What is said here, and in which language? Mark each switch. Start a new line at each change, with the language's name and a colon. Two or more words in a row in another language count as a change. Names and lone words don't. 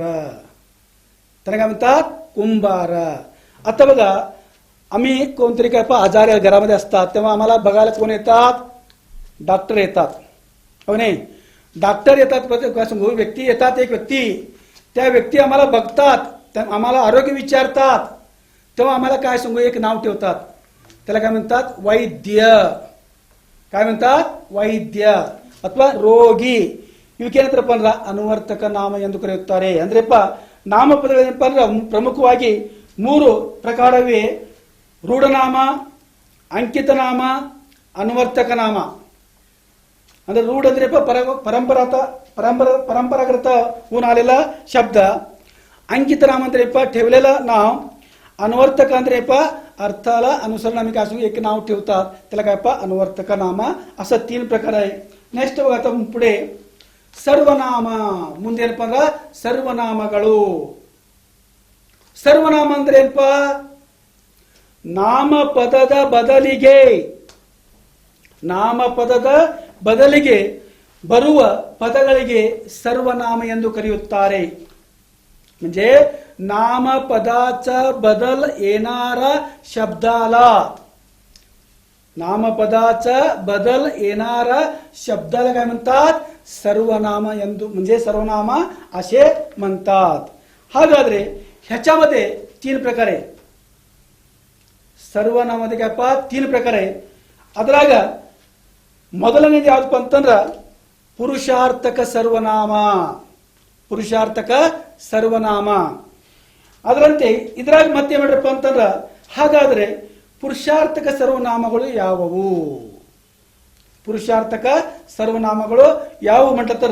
Marathi: त्यांना काय म्हणतात, कुंभार. आता बघा, आम्ही कोणतरी काय आजार घरामध्ये असतात तेव्हा आम्हाला बघायला कोण येतात, डॉक्टर येतात, हो नाही. डॉक्टर येतात, व्यक्ती येतात, एक व्यक्ती, त्या व्यक्ती आम्हाला बघतात, आम्हाला आरोग्य विचारतात, तेव्हा आम्हाला काय सांगू, एक नाव ठेवतात, त्याला काय म्हणतात, वैद्य. काय म्हणतात,
Kannada: ವೈದ್ಯ ಅಥವಾ ರೋಗಿ. ಇವಕ್ಕೇನಂತಾರೆ ಅಂದ್ರೆ ಅನುವರ್ತಕ ನಾಮ ಎಂದು ಕರೆಯುತ್ತಾರೆ. ಅಂದ್ರೆಪ್ಪ ನಾಮಪದಗಳೇನಪ್ಪ ಅಂದ್ರೆ ಪ್ರಮುಖವಾಗಿ 3 ಪ್ರಕಾರವೇ, ರೂಢನಾಮ, ಅಂಕಿತ ನಾಮ, ಅನುವರ್ತಕ ನಾಮ.
Marathi: ಅಂದ್ರೆ रूढ अंद्रेप परंपरागत होऊन आलेला शब्द. अंकित नाम अंद्रेप ठेवलेलं नाव. अनुवर्तक अंद्रेप अर्थाला अनुसरण आम्ही काय सांगू, एक नाव ठेवतात, त्याला काय अनुवर्तक नाम. असं 3 प्रकार आहे. नेक्स्ट बघा आता पुढे ಸರ್ವನಾಮ.
Kannada: ಮುಂದೆ ಏನಪ್ಪ ಅಂದ್ರ ಸರ್ವನಾಮಗಳು. ಸರ್ವನಾಮ ಅಂದ್ರೆ ಏನಪ್ಪ, ನಾಮಪದದ ಬದಲಿಗೆ ಬರುವ ಪದಗಳಿಗೆ ಸರ್ವನಾಮ ಎಂದು ಕರೆಯುತ್ತಾರೆ.
Marathi: म्हणजे नामपदाचा बदल येणारा शब्दाला, नामपदाचा बदल येणारा शब्दाला काय म्हणतात, सर्वनाम ಎಂದು, म्हणजे सर्वनाम असे म्हणतात. ಹಾಗಾದ್ರೆ ह्याच्यामध्ये 3 प्रकार आहे.
Kannada: ಸರ್ವನಾಮದ ಏನಪ್ಪ 3 ಪ್ರಕಾರ ಇದೆ. ಅದರಾಗ ಮೊದಲನೇದು ಯಾವ್ದಪ್ಪ ಅಂತಂದ್ರ ಪುರುಷಾರ್ಥಕ ಸರ್ವನಾಮ. ಪುರುಷಾರ್ಥಕ ಸರ್ವನಾಮ. ಅದರಂತೆ ಇದ್ರಾಗ ಮತ್ತೆ ಮಾಡ್ರಪ್ಪ ಅಂತಂದ್ರ, ಹಾಗಾದ್ರೆ ಪುರುಷಾರ್ಥಕ ಸರ್ವನಾಮಗಳು ಯಾವುವು, ಪುರುಷಾರ್ಥಕ ಸರ್ವನಾಮಗಳು ಯಾವುವು ಮಾಡ್ಲತ್ತಾರ.